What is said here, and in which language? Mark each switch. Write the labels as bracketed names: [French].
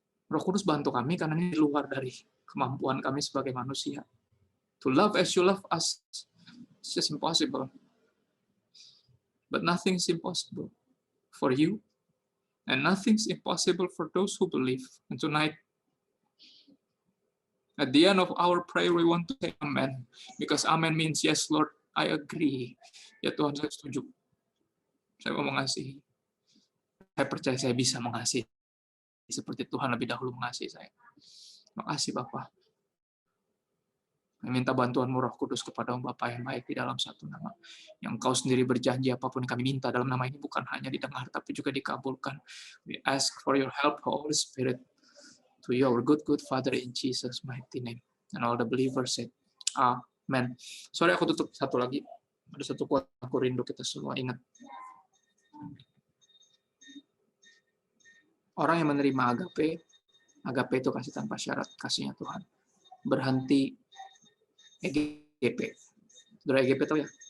[Indonesian] Roh Kudus bantu kami karena ini luar dari kemampuan kami sebagai manusia. [English] To love as you love us. It's just impossible. But nothing is impossible for you. And nothing is impossible for those who believe. And tonight, at the end of our prayer, we want to say amen. Because amen means, yes, Lord, I agree. [Indonesian] Ya Tuhan, saya setuju. Saya mau mengasihi. Saya percaya saya bisa mengasihi. Seperti Tuhan lebih dahulu mengasihi saya. Makasih Bapa. Kami minta bantuan-Mu Roh Kudus kepada Bapa yang baik di dalam satu nama. Yang Engkau sendiri berjanji apapun yang kami minta dalam nama ini bukan hanya didengar, tapi juga dikabulkan. [English] We ask for your help, Holy Spirit, to your good Father in Jesus' mighty name. And all the believers said, Amen. [Indonesian] Sorry aku tutup satu lagi. Ada satu quote aku rindu kita semua ingat. Orang yang menerima agape itu kasih tanpa syarat, kasihnya Tuhan. Berhenti EGP. Saudara EGP tahu ya?